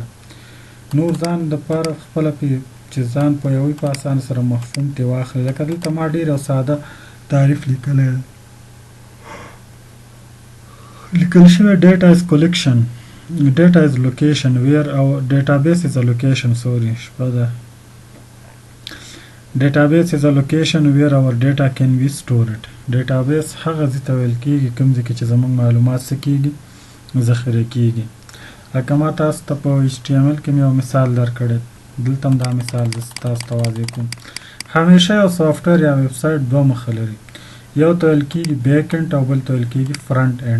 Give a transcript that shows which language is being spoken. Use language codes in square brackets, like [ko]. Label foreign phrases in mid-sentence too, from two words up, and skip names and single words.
[ps] نور ځان دپاره خپله چې ځان پوهوئ په اسانه سره مفهوم ترې واخلئ. لکه دلته ما ډېر یو ساده تعریف لیکلی دی، لیکل شوی [en] data is collection, data is location where [ps] او [en] database is a location, [ps] سوري شپه ده. [en] Database is a location where our data can be stored. [ps] Database هغه ځای ته ویل کېږي کوم ځای کې چې زموږ معلومات څه کېږي؟ ذخیره کېږي. لکه ما تاسو ته په HTML کې مې یو مثال درکړی، دلته هم دا مثال زه تاسو ته واضح کوم. همیشه یو سافټویر یا ویب سایټ دوه مخه لري، یو ته ویل کېږي [en] back end [ps] او بل ته ویل کېږي [en] front end.